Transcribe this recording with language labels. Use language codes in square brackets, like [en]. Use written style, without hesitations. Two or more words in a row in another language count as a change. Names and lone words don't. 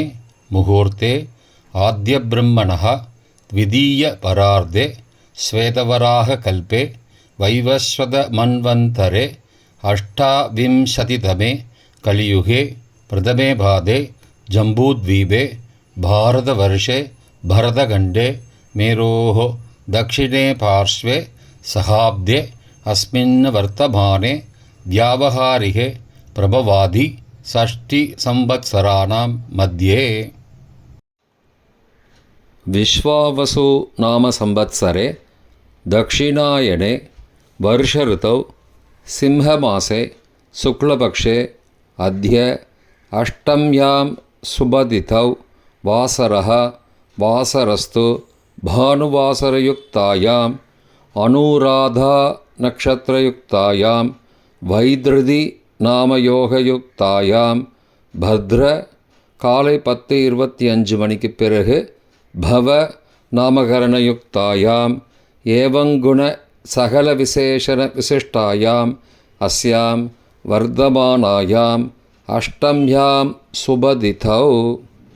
[sa] मुहूर्ते आद्य ब्रह्मणः द्वितीय परार्धे श्वेतवराह कल्पे वैवस्वत मन्वन्तरे अष्टाविंशतितमे कलियुगे प्रथमे पादे जम्बूद्वीपे भारतवर्षे भरतखण्डे मेरोः दक्षिणे पार्श्वे सहाब्दे अस्मिन् वर्तमाने व्यावहारिके प्रभवादि षष्टिसंवत्सराणां मध्ये. विश्वावसु नाम संवत्सरे दक्षिणायने वर्षऋतौ सिंहमासे शुक्लपक्षे अद्य अष्टम्यां शुभतिथौ वासरः वासरस्तु भानुवासरयुक्तायाम् अनुराधा नक्षत्रयुक्तायां वैधृति नामयोगयुक्तायां भद्र [ta] காலை 10:25 மணிக்கு பிறகு [sa] भव नामकरणयुक्तायां एवंगुण सकल विशेषण विशिष्टायां अस्यां वर्तमानायां अष्टम्यां शुभतिथौ.